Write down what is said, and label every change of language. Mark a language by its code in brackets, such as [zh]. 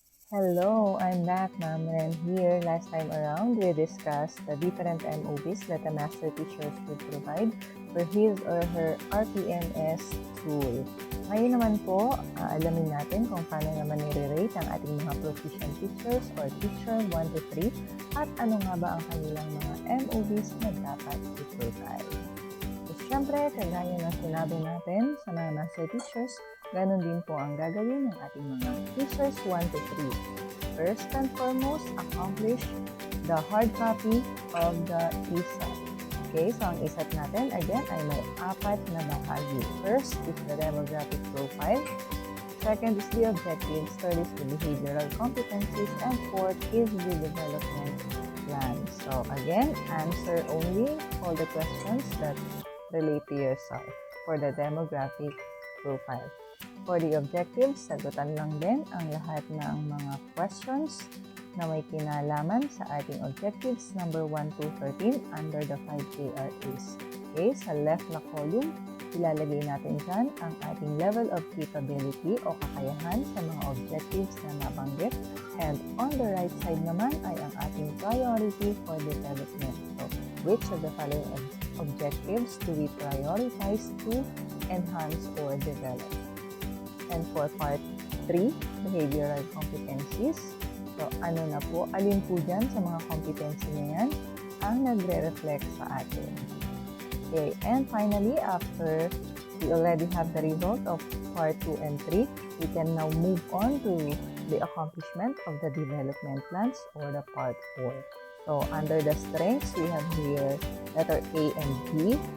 [en] Hello, I'm back, ma'am, and here last time around we discussed the different MOBs that a master teacher should provide for his or her RPNS tool. [tl] Ngayon naman po, alamin natin kung paano naman nire-rate ang ating mga [en] proficient teachers or teacher 1 to 3 [tl] at ano nga ba ang kanilang mga MOBs na dapat i-provide. So, syempre, kagaya ng sinabi natin sa mga master teachers, ganon din po ang gagawin ng ating mga teachers 1 to 3. [en] First and foremost, accomplish the hard copy of the ESAT. [tl] Okay, so ang ESAT natin, again, ay may 4 na bahagi. [en] First is the demographic profile. Second is the objectives. Third is the behavioral competencies. And fourth is the development plan. So again, answer only all the questions that relate to yourself for the demographic profile. For the objectives, [tl] sagutan lang din ang lahat ng mga questions na may kinalaman sa ating [en] objectives number 1 to 13 under the 5 KRAs. [tl] Okay, sa left na column, ilalagay natin dyan ang ating [en] level of capability [tl] o kakayahan sa mga objectives na nabanggit. [en] And on the right side [tl] naman ay ang ating [en] priority for development. So, which of the following objectives do we prioritize to enhance or develop? And for part 3, behavioral competencies. [tl] So, ano na po, alin po dyan sa mga competency na yan ang nagre-reflect sa atin. [en] Okay, and finally, after we already have the result of part 2 and 3, we can now move on to the accomplishment of the development plans or the part 4. So, under the strengths, we have here letter A and B.